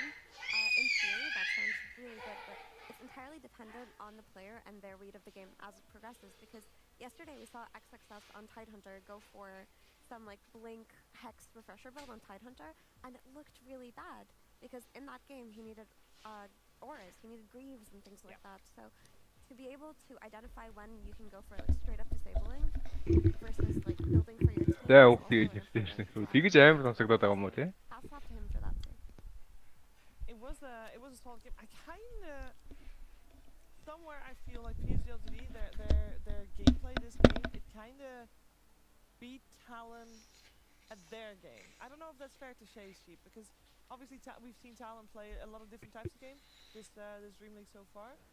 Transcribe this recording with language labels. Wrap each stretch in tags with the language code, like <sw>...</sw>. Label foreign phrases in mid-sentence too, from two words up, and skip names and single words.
<en>in theory that sounds really good, but it's entirely dependent on the player and their read of the game as it progresses, because yesterday we saw XXS on Tidehunter go for some like blink hex refresher build on Tidehunter, and it looked really bad, because in that game he needed auras, he needed greaves and things like that, so to be able to identify when you can go for like straight up disabling versus like building for your team.</en> <mn>За үгүй тэгж амар сонсогдоод байгаа юм уу те?</mn> <en>Hats off to him for that too. It was a solid game. I kinda somewhere I feel like PSG their gameplay this game, it kinda beat Talon at their game. I don't know if that's fair to say, Sheep, because obviously we've seen Talon play a lot of different types of games this Dreamleague so far.</en>